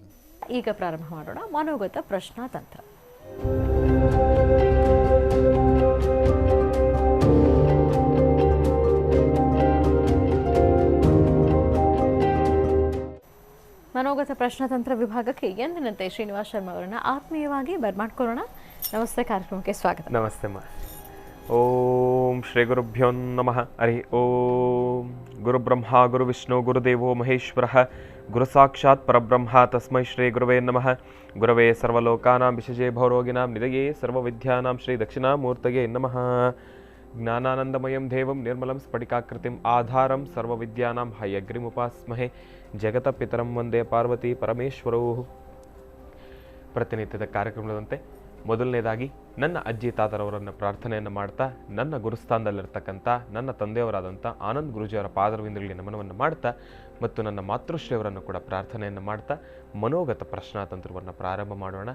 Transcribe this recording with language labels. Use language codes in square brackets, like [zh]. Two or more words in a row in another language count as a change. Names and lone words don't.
[kn] ಈಗ ಪ್ರಾರಂಭ ಮಾಡೋಣ ಮನೋಗತ ಪ್ರಶ್ನಾತಂತ್ರ. ಮನೋಗತ ಪ್ರಶ್ನಾತಂತ್ರ ವಿಭಾಗಕ್ಕೆ ಎಂದಿನಂತೆ ಶ್ರೀನಿವಾಸ್ ಶರ್ಮಾ ಅವರನ್ನ ಆತ್ಮೀಯವಾಗಿ ಬರ್ಮಾಡ್ಕೊಳ್ಳೋಣ. ನಮಸ್ತೆ, ಕಾರ್ಯಕ್ರಮಕ್ಕೆ ಸ್ವಾಗತ. ನಮಸ್ತೆ ಮಾ. [sa] ಓಂ ಶ್ರೀ ಗುರುಭ್ಯೋ ನಮಃ. ಹರಿ ಓಂ. ಗುರು ಬ್ರಹ್ಮ ಗುರು ವಿಷ್ಣು ಗುರುದೇವೋ ಮಹೇಶ್ವರ ಗುರು ಸಾಕ್ಷಾತ್ ಪರಬ್ರಹ್ಮ ತಸ್ಮೈ ಶ್ರೀ ಗುರುವೇ ನಮಃ. ಗುರವೇ ಸರ್ವಲೋಕಾನಾಂ ವಿಶೇಷೇ ಭವರೋಗಿನಾಂ ನಿಧಯೇ ಸರ್ವವಿದ್ಯಾನಾಂ ಶ್ರೀ ದಕ್ಷಿಣಾಮೂರ್ತಯೇ ನಮಃ. ಜ್ಞಾನಾನಂದಮಯಂ ದೇವಂ ನಿರ್ಮಲಂ ಸ್ಫಟಿಕಾಕೃತಿಂ ಆಧಾರಂ ಸರ್ವವಿದ್ಯಾನಾಂ ಹಯಗ್ರಿಮುಪಾಸ್ಮಹೇ ಜಗತ ಪಿತರಂ ವಂದೇ ಪಾರ್ವತಿ ಪರಮೇಶ್ವರೋ. [kn] ಪ್ರತಿನಿತ್ಯದ ಕಾರ್ಯಕ್ರಮದಂತೆ ಮೊದಲನೇದಾಗಿ ನನ್ನ ಅಜ್ಜಿ ತಾತರವರನ್ನು ಪ್ರಾರ್ಥನೆಯನ್ನು ಮಾಡ್ತಾ, ನನ್ನ ಗುರುಸ್ಥಾನದಲ್ಲಿರ್ತಕ್ಕಂಥ ನನ್ನ ತಂದೆಯವರಾದಂಥ ಆನಂದ್ ಗುರೂಜಿಯವರ ಪಾದರವಿಂದಗಳಿಗೆ ನಮನವನ್ನು ಮಾಡ್ತಾ, ಮತ್ತು ನನ್ನ ಮಾತೃಶ್ರೀಯವರನ್ನು ಕೂಡ ಪ್ರಾರ್ಥನೆಯನ್ನು ಮಾಡ್ತಾ ಮನೋಗತ ಪ್ರಶ್ನಾತಂತ್ರವನ್ನು ಪ್ರಾರಂಭ ಮಾಡೋಣ.